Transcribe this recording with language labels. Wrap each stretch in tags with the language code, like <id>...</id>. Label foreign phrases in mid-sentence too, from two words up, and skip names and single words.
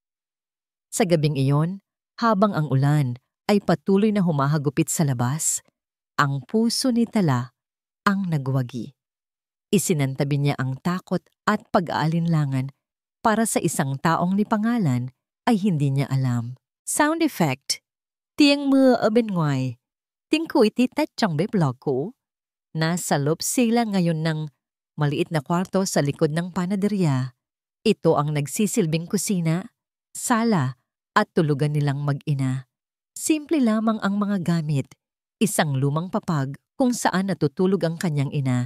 <tl>Sa gabing iyon, habang ang ulan ay patuloy na humahagupit sa labas, ang puso ni Tala ang nagwagi. Isinantabi niya ang takot at pag-aalinlangan para sa isang taong ni pangalan ay hindi niya alam.</tl> <en>Sound effect.</en> <vi>Tiếng mưa ở bên ngoài. Tiếng khuy tít tách trong bếp lò cũ.</vi> <tl>Nasa loob sila ngayon ng maliit na kwarto sa likod ng panaderya. Ito ang nagsisilbing kusina, sala at tulugan nilang mag-ina. Simple lamang ang mga gamit. Isang lumang papag kung saan natutulog ang kanyang ina.</tl>